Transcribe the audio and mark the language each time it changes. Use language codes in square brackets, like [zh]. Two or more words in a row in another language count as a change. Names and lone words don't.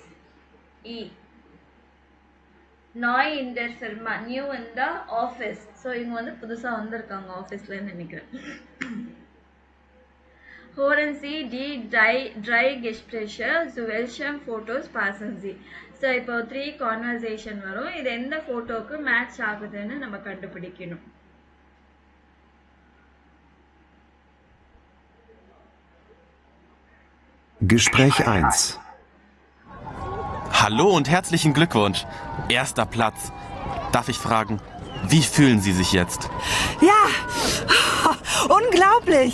[ta] இ, [de] neu in der Firma, [en] new in the office, [ta] ஸோ இவங்க வந்து புதுசாக வந்திருக்காங்க ஆஃபீஸ்லன்னு நினைக்கிறேன். [de] Hören Sie, die drei Gespräche, zu welchem Fotos passen Sie. ஸோ இப்போ 3 கான்வர்சேஷன் வரும், இது எந்த ஃபோட்டோவுக்கு மேட்ச் ஆகுதுன்னு நம்ம கண்டுபிடிக்கணும். Gespräch 1. Hallo und herzlichen Glückwunsch. Erster Platz. Darf ich fragen, wie fühlen Sie sich jetzt? Ja, unglaublich.